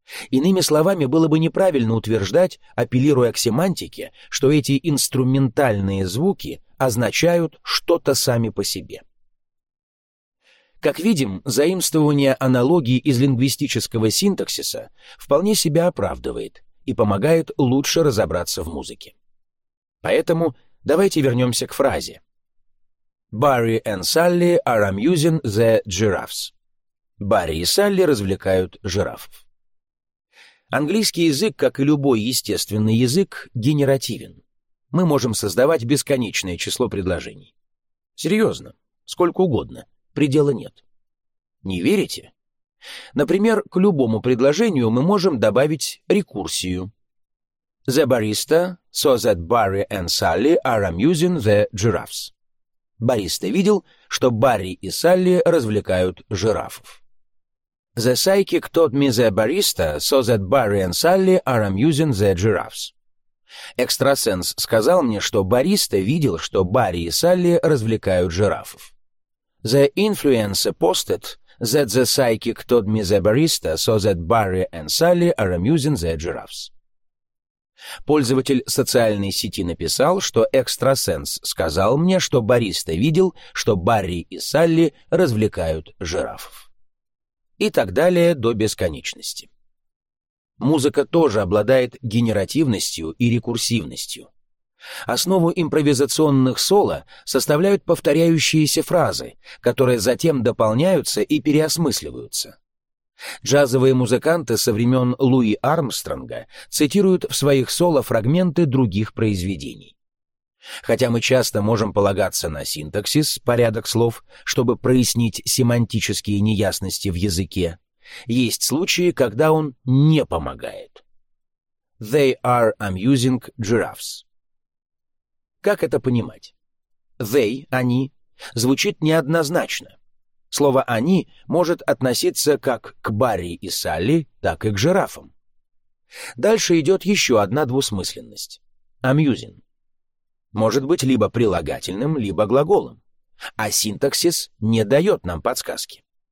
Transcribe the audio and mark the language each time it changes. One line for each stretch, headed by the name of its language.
Russian: Иными словами, было бы неправильно утверждать, апеллируя к семантике, что эти инструментальные звуки означают что-то сами по себе. Как видим, заимствование аналогий из лингвистического синтаксиса вполне себя оправдывает и помогает лучше разобраться в музыке. Поэтому давайте вернемся к фразе.
English: Barry and Sally are amusing the giraffes.
Russian: Барри и Салли развлекают жирафов. Английский язык, как и любой естественный язык, генеративен. Мы можем создавать бесконечное число предложений. Серьезно, сколько угодно, предела нет. Не верите? Например, к любому предложению мы можем добавить рекурсию.
English: The barista saw that Barry and Sally are amusing the giraffes.
Russian: Бариста видел, что Барри и Салли развлекают жирафов.
English: The psychic told me the barista saw that Barry and Sally are amusing the giraffes.
Russian: Экстрасенс сказал мне, что бариста видел, что Барри и Салли развлекают жирафов.
English: The influencer posted that the psychic told me the barista saw that Barry and Sally are amusing the giraffes.
Russian: Пользователь социальной сети написал, что экстрасенс сказал мне, что бариста видел, что Барри и Салли развлекают жирафов. И так далее до бесконечности. Музыка тоже обладает генеративностью и рекурсивностью. Основу импровизационных соло составляют повторяющиеся фразы, которые затем дополняются и переосмысливаются. Джазовые музыканты со времен Луи Армстронга цитируют в своих соло фрагменты других произведений. Хотя мы часто можем полагаться на синтаксис, порядок слов, чтобы прояснить семантические неясности в языке, есть случаи, когда он не помогает.
English: They are amusing giraffes.
Russian: Как это понимать? They, они, звучит неоднозначно. Слово «они» может относиться как к Барри и Салли, так и к жирафам. Дальше идет еще одна двусмысленность.
English: Amusing.
Russian: Может быть либо прилагательным, либо глаголом. А синтаксис не дает нам подсказки.